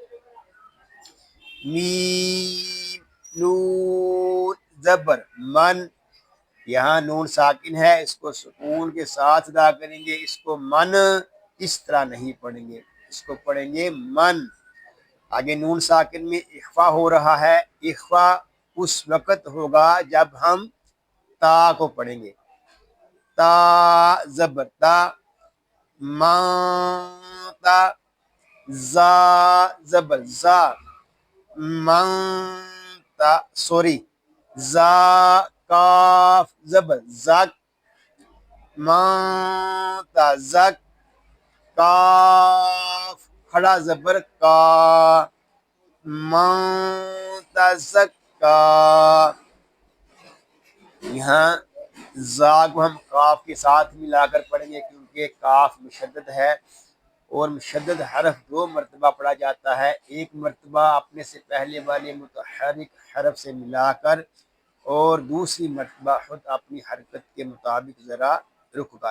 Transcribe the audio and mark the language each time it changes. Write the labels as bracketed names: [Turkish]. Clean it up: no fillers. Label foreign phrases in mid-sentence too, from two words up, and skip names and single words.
[Urdu] میم نون زبر من، یہاں نون ساکن ہے، اس کو سکون کے ساتھ ادا کریں گے، اس کو من اس طرح نہیں پڑھیں گے، اس کو پڑھیں گے من. آگے نون ساکن میں اخفا ہو رہا ہے، اخفا اس وقت ہوگا جب ہم تا کو پڑھیں گے. تا زبر تا ما تا. زا زبر زا من تا سوری زا کاف زبر زک من تا زک. کاف کھڑا زبر کا منتزکا. یہاں زا کو ہم کاف کے ساتھ ملا کر پڑھیں گے کیونکہ کاف مشدد ہے اور مشدد حرف دو مرتبہ پڑھا جاتا ہے، ایک مرتبہ اپنے سے پہلے والے متحرک حرف سے ملا کر اور دوسری مرتبہ خود اپنی حرکت کے مطابق ذرا رک کر.